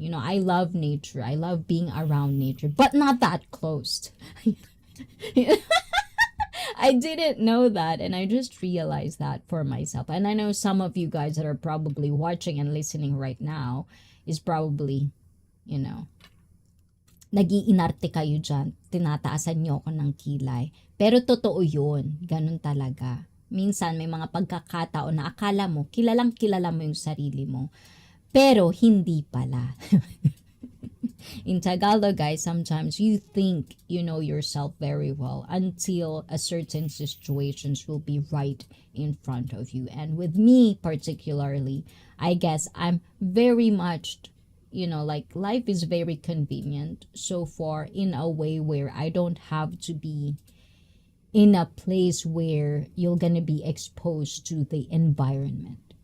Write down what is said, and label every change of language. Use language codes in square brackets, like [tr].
[en] You know, I love nature. I love being around nature, but not that close. I didn't know that, and I just realized that for myself. And I know some of you guys that are probably watching and listening right now is probably, you know, [tl] nag-iinarte kayo dyan. Tinataasan nyo ako ng kilay. Pero totoo yun. Ganun talaga. Minsan may mga pagkakataon na akala mo, kilala mo yung sarili mo. Pero hindi pala. [en] In Tagalog, guys, sometimes you think you know yourself very well until a certain situations will be right in front of you. And with me particularly, I guess I'm very much, you know, like life is very convenient so far in a way where I don't have to be in a place where you're gonna be exposed to the environment.